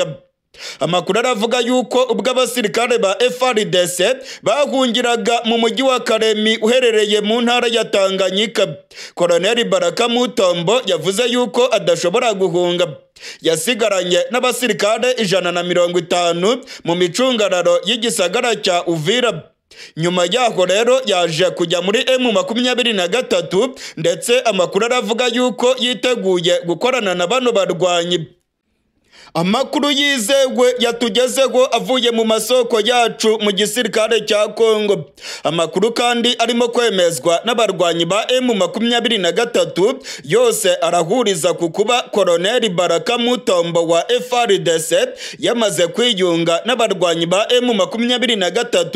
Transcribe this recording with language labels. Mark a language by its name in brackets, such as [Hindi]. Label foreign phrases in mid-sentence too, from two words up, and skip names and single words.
[Kinyarwanda] Amakuru aravuga yuko ubwo abasirikare ba FARDC bahungiraga mu mujyi wa Karemi uherereye mu ntara ya Tanganyika, Koloneli Baraka Mutombo yavuze yuko adashobora guhunga. Yasigaranye n'abasirikare 150 mu micungararo y'igisagara cya Uvira. Nyuma yaho rero yaje kujya muri M23 ndetse amakuru aravuga yuko yiteguye gukorana na bano barwanyi. Amakuru yizewe yatugezeho avuye mu masoko yacu mu gisirikare cya Kongo. Amakuru kandi arimo kwemezwa n'abarwanyi ba M23 yose arahuriza ku kuba Koloneli Baraka Mutombo wa FARDC yamaze kwiyunga n'abarwanyi ba M23.